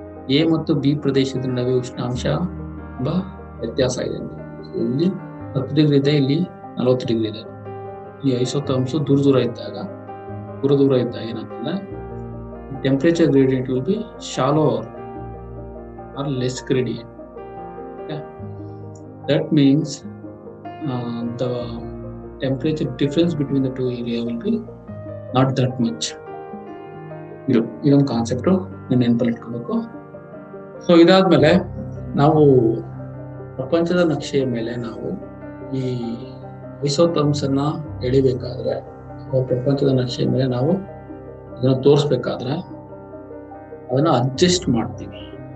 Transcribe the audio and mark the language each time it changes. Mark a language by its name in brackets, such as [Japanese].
[Kannada] A ಮತ್ತು B ಪ್ರದೇಶದ ನಡುವೆ ಉಷ್ಣಾಂಶ ತುಂಬಾ ವ್ಯತ್ಯಾಸ ಇದೆ ಅಂತ. ಇಲ್ಲಿ 10 ಡಿಗ್ರಿ ಇದೆ, ಇಲ್ಲಿ 40 ಡಿಗ್ರಿ ಇದೆ. ಈ ಐಸೋಥರ್ಮ್ಸ್ ದೂರ ಇದ್ದಾಗ ಏನಾಗ್ತದೆ, [English] Temperature gradient will be shallower or less gradient. Okay. That means the temperature difference between the two area will be not that much. [Kannada] ಇದೊಂದು ಕಾನ್ಸೆಪ್ಟ್ ನೆನಪಲ್ಲಿ ಇಟ್ಕೋಬೇಕು. ಸೊ ಇದಾದ್ಮೇಲೆ ನಾವು ಪ್ರಪಂಚದ ನಕ್ಷೆಯ ಮೇಲೆ ನಾವು ಈ ಐಸೋಥರ್ಮ್ಸ್ ಅನ್ನ ಎಳಿಬೇಕಾದ್ರೆ, ಪ್ರಪಂಚದ ನಕ್ಷೆಯ ಮೇಲೆ ನಾವು ಅದನ್ನ ತೋರಿಸ್ಬೇಕಾದ್ರೆ ಅದನ್ನ ಅಡ್ಜಸ್ಟ್ ಮಾಡ್ತೀವಿ.